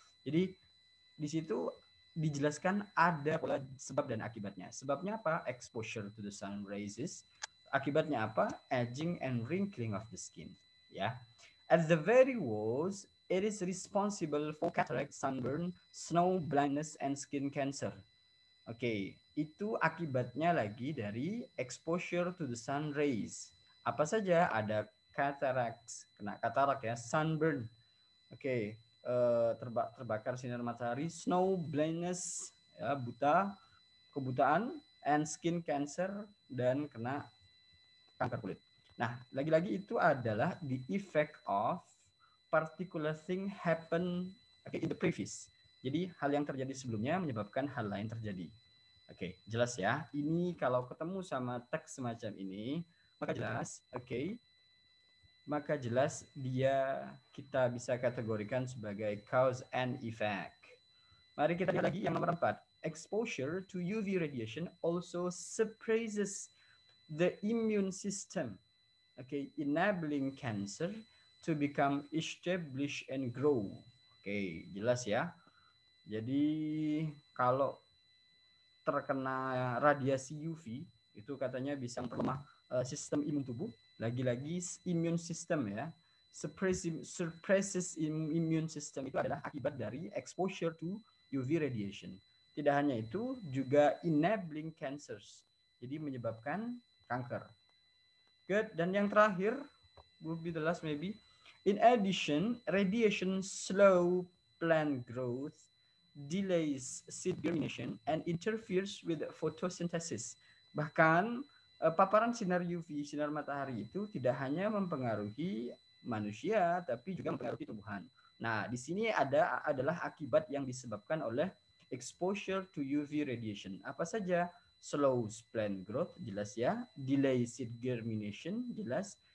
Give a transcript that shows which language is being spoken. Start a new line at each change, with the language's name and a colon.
Indonesian: Jadi di situ dijelaskan ada pola sebab dan akibatnya. Sebabnya apa?
English: Exposure to the sun rays.
Indonesian: Akibatnya apa?
English: Aging and wrinkling of the skin.
Indonesian: Ya.
English: At the very worst, it is responsible for cataract, sunburn, snow blindness, and skin cancer.
Indonesian: Oke, itu akibatnya lagi dari
English: exposure to the sun rays.
Indonesian: Apa saja? Ada cataracts, kena katarak ya, sunburn. Oke, terbakar sinar matahari, snow blindness, ya, buta, kebutaan,
English: and skin cancer,
Indonesian: dan kena kanker kulit. Nah, lagi-lagi itu adalah
English: the effect of particular thing happen in the previous.
Indonesian: Jadi hal yang terjadi sebelumnya menyebabkan hal lain terjadi. Oke, jelas ya. Ini kalau ketemu sama teks semacam ini, maka jelas, oke, maka jelas dia kita bisa kategorikan sebagai cause and effect. Mari kita lihat lagi yang nomor 4.
English: Exposure to UV radiation also suppresses the immune system. Okay, enabling cancer to become established and grow.
Indonesian: Oke, jelas ya. Jadi kalau terkena radiasi UV itu katanya bisa memperlemah sistem imun tubuh. Lagi-lagi immune system ya.
English: Suppresses immune system
Indonesian: itu adalah akibat dari
English: exposure to UV radiation.
Indonesian: Tidak hanya itu, juga
English: enabling cancers.
Indonesian: Jadi menyebabkan kanker. Good. Dan yang terakhir,
English: will be the last maybe. In addition, radiation slow plant growth, delays seed germination, and interferes with photosynthesis.
Indonesian: Bahkan paparan sinar UV, sinar matahari itu tidak hanya mempengaruhi manusia, tapi juga mempengaruhi tumbuhan. Nah, di sini adalah akibat yang disebabkan oleh
English: exposure to UV radiation.
Indonesian: Apa saja?
English: Slow plant growth,
Indonesian: jelas ya.
English: Delay seed germination, jelas.